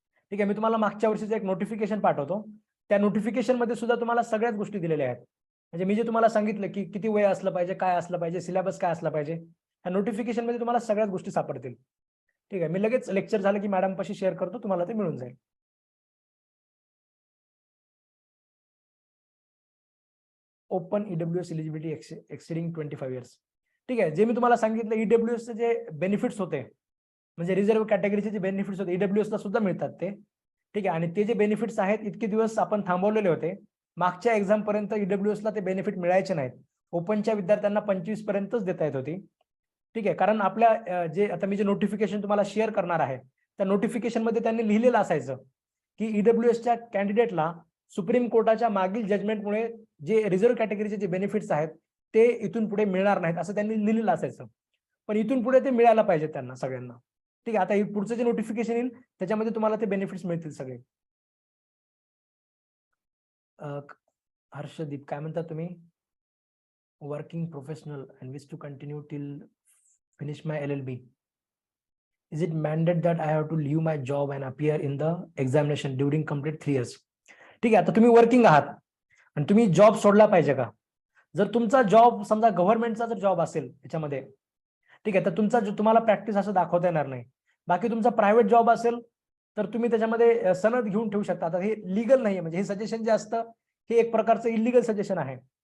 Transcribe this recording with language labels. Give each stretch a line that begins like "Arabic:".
Marathi: ठीक आहे, मी तुम्हाला मागच्या वर्षीचं एक नोटिफिकेशन पाठवतो. त्या नोटिफिकेशन मध्ये सुद्धा तुम्हाला सगळ्याच गोष्टी दिलेल्या आहेत. म्हणजे मी जे तुम्हाला सांगितलं की किती वय असलं पाहिजे, काय असलं पाहिजे, सिलेबस काय असला पाहिजे, त्या नोटिफिकेशन मध्ये तुम्हाला सगळ्याच गोष्टी सापडतील. ठीक आहे, मी लगेच लेक्चर झालं की मॅडम पाशी शेअर करतो, तुम्हाला ते मिळून जाईल.
English: Open EWS eligibility exceeding 25 years.
Marathi: ठीक आहे, जे मी तुम्हाला सांगितलं EWS चे जे बेनिफिट्स होते, म्हणजे रिझर्व्ह कॅटेगरीचे जे बेनिफिट्स होते EWS ला सुद्धा मिळतात ते. ठीक आहे, आणि ते जे बेनिफिट्स आहेत इतके दिवस आपण थांबवलेले होते. मागच्या एक्झाम पर्यंत EWS ला ते बेनिफिट मिळायचे नाहीत. ओपनच्या विद्यार्थ्यांना 25 पर्यंतच देता येत होती. ठीक आहे, कारण आपल्या जे आता मी जे नोटिफिकेशन तुम्हाला शेअर करणार आहे त्या नोटिफिकेशन मध्ये त्यांनी लिहिलेलं असायचं की EWSच्या कॅन्डिडेटला सुप्रीम कोर्टाच्या मागील जजमेंटमुळे जे रिझर्व्ह कॅटेगरीचे जे बेनिफिट्स आहेत ते इथून पुढे मिळणार नाहीत असं त्यांनी लिहिलेलं असायचं. पण इथून पुढे ते मिळायला पाहिजे त्यांना सगळ्यांना. ठीक आहे, आता पुढचं जे नोटिफिकेशन येईल त्याच्यामध्ये तुम्हाला ते बेनिफिट्स मिळतील सगळे. हर्षदीप, काय म्हणता तुम्ही?
English: Working professional and wish to continue till finish my LLB. Is it mandate that I have to leave my job and appear in the examination during complete 3 years?
Marathi: ठीक आहे, आता तुम्ही वर्किंग आहात आणि तुम्ही जॉब सोडला पाहिजे का? जर तुमचा जॉब समजा गव्हर्नमेंटचा जर जॉब असेल त्याच्यामध्ये, ठीक आहे, तर तुम्हाला प्रॅक्टिस असं दाखवता येणार नाही. बाकी तुमचा प्रायव्हेट जॉब असेल तर तुम्ही त्याच्यामध्ये सनद घेऊन ठेवू शकता. आता हे लीगल नाहीये, म्हणजे हे सजेशन जे असतं हे एक प्रकारचं इलिगल सजेशन आहे.